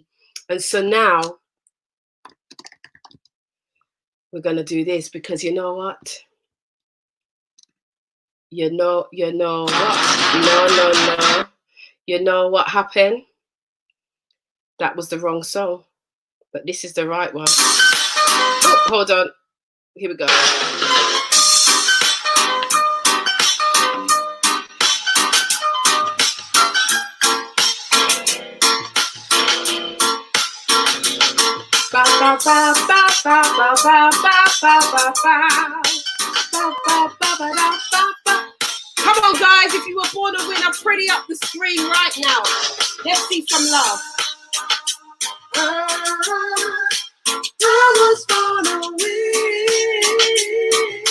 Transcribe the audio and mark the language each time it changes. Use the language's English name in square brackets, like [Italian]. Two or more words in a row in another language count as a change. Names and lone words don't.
[English] And so now we're gonna do this because you know what? You know what? No. You know what happened? That was the wrong song, but this is the right one. Oh, hold on. Here we go. Ba ba ba ba ba ba ba ba ba ba. Come on, guys, if you were born a winner, pretty up the screen right now. Let's see some love. I was born a winner.